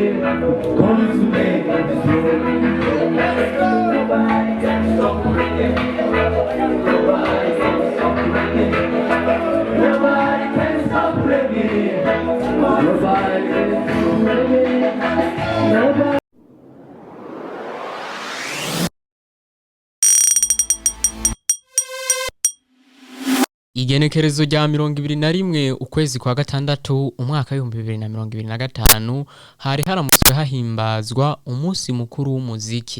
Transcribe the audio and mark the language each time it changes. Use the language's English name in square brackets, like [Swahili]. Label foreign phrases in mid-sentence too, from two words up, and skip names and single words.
[English] 'Cause reggae is wrong. Nobody can stop reggae. Nobody can stop reggae. Nobody can stop reggae. Nobody can stop reggae. Nobody. [Rundi] Igenekerezo rya 21 ukwezi kwa gatandatu umwaka wa 2025 hari haramutswe hahimbazwa umunsi mukuru w'umuziki.